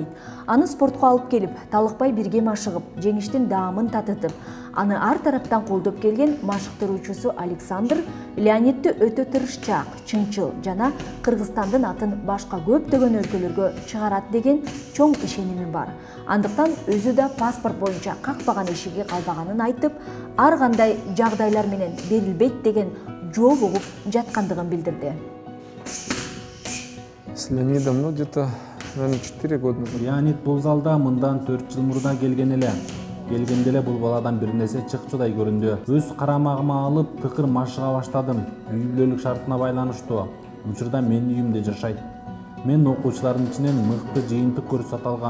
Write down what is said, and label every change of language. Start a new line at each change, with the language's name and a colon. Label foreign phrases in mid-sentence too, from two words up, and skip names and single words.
Kyrgyz: Аны спортко алып келип, талыкпай бирге машыгып, жеңиштин даамын татытып, аны ар тараптан колдоп келген машыктыруучусу Александр Леонидди өтө тырышчаак, чынчыл жана Кыргызстандын атын башка көптөгөн өлкөлөргө чыгарат деген чоң ишенимим бар. Андыктан өзү да паспорт боюнча какпаган ишиги калбаганын айтып, ар кандай жагдайлар менен берилбейт деген жооп угуп жаткандыгын билдирди.
Russian: С Леонидом, где-то, наверное, 4 года назад.
Kyrgyz: Леонид бул залда мындан 4 жыл мурда келген эле. Келгенде эле бул баладан бир нерсе чыкчудай көрүндү. Өз карамагыма алып, тыкыр машыга баштадым. Үй бүлөлүк шартына байланыштуу. Учурда менин үйүмдө жашайт. Мен окуучулардын ичинен мыкты жыйынтык көрсөтө алган.